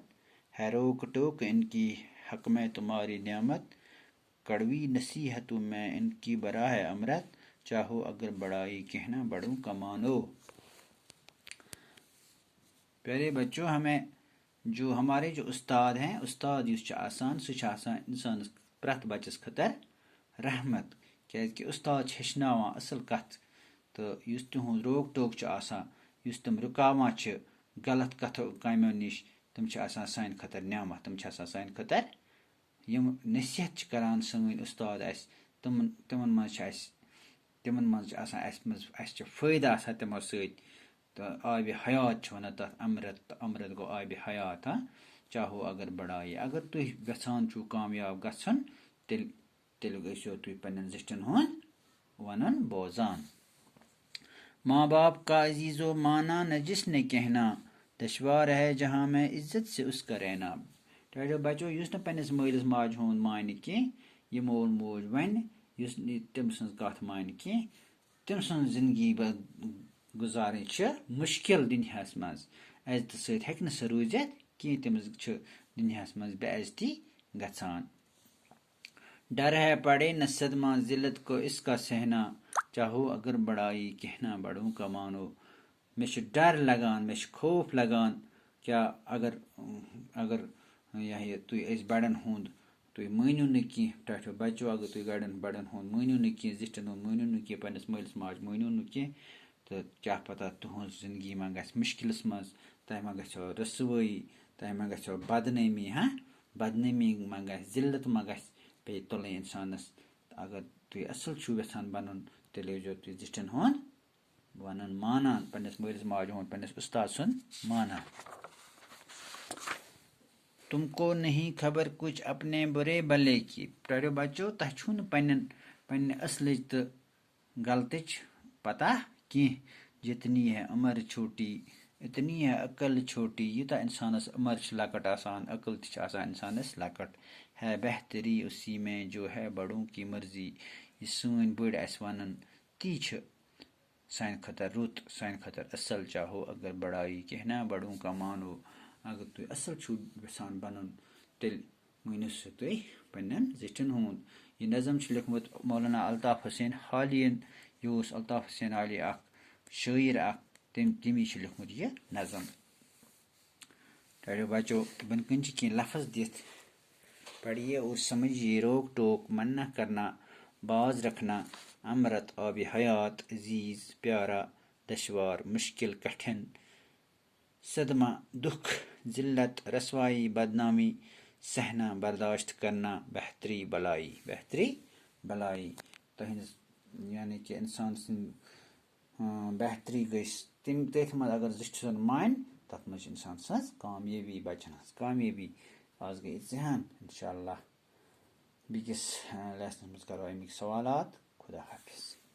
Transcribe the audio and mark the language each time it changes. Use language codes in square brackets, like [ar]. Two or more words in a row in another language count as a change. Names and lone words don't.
[hi] है रोक टोक इनकी हक में तुम्हारी नियामत। कड़वी नसीहतों में इनकी बरा है अमृत। चाहो अगर बड़ाई कहना बड़ों का मानो। पहले बच्चों हमें जो हमारे जो उस्ताद हैं, [ks] उस्ताद युस आसान सह आसान इंसान प्रत बच्चस खतर रहमत। क्या उस्ताद हेचनावान असल कथ तो युस तिहुंद रोक टोक आसान, युस तम रुकावान गलत कथो कामों निश, तम सान खतर नियामत। तम सान खतर यम नसीहत करान सन उस्ताद अस, तिमन मज फ़ायदा आसान तिमो सत। तो आब हयात वन तथ अमृत। अमृत गो आब हयात। [hi] चाहो अगर बढ़ाई, [ks] अगर तुम गसान छो कामयाब गसन तेल गो तुम पन्न जिष्टन हुंद वनन बोजान। [hi] माँ बाप का अजीज़ो माना न जिसने कहना, दुश्वार है जहाँ में इज्जत से उसका रहना। [ks] तो बच्चों युस न पन्निस मालिस माज हुंद मान की, ये मोल मोज वन युस तम सन्ज कथ मान की, तम सन्ज जिंदगी गुजारन मुश्किल दुनियास मज। इज्जत सत हेक न सह रूजित कि तमिस दुनियास मज बेइज्जती गसान। [hi] डर है पड़े न सदमा जिल्लत को इसका सहना। चाहो अगर बड़ाई कहना बड़ों का मानो। [ks] मे डर लगान, मे खौफ लगान क्या अगर अगर यह तुम बड़न हुंद तुम मानियो न कह। टो बच्चों अगर तुम बड़न हुंद मानियो न कह, जिष्टन हुंद मानियो न कह, पन्निस मालिस माज मानियो न कह, तो क्या पता तुहज जिंदगी में गस मुश्किलस मज, तह में गो रसवाई, तह में गो बदनामी। हाँ, बदनामी में गस, जिल्लत में गस पे तुल इंसानस। अगर तुम असल छो यहान बन तेल तुम जिष्टन हुंद वनन मानान, पन्निस मालिस माज हुंद, पन्निस उस्ताद सुन माना। [hi] तुमको नहीं खबर कुछ अपने बुरे भले की। प्यारे बच्चों, [ks] तह छु न पन्ने असलच तो गलतच पता कह। [hi] जितनी है उम्र छोटी इतनी है अकल छोटी। [ks] यूता इंसानस उम्र लकट आसान, अकल तसान इंसानस लकट। [hi] है बेहतरी उसी में जो है बड़ों की मर्जी। [ks] ये सन बड़ अस वनन ती सान खतर रुत, सान खतर असल। [hi] चाहो अगर बड़ाई कहना बड़ों का मानो। [ks] अगर तुम असल छो यहान बन तेल मनियो सह तुम पन्न जिष्टन हुंद। यह नज़म लिखमुत मौलाना अल्ताफ हुसैन हालियन। यह अल्ताफ हुसैन हाली शायर तमी लिखमुत यह नज़म। बच्चों बनकन कह लफ्ज़ दिख [hi] पढ़िए और समझिए। रोक टोक, मन्ना करना, बाज रखना, अमृत आब हयात, अजीज प्यारा, दुश्वार मुश्किल कठिन, सदमा दुख, जिल्लत रसवाई बदनामी, सहना बर्दाश्त करना, बेहतरी भलाई। [ks] बेहतरी भलाई तुहस यानी कि इंसान बेहतरी गई तथ मज अगर जिष्टन मान, तथ मज इंसान सज कामयाबी बचन कामयाबी। आज गई जहन इंशाअल्लाह बिकिस लेसन मज करो अमिक सवालात। [hi] खुदा हाफिज।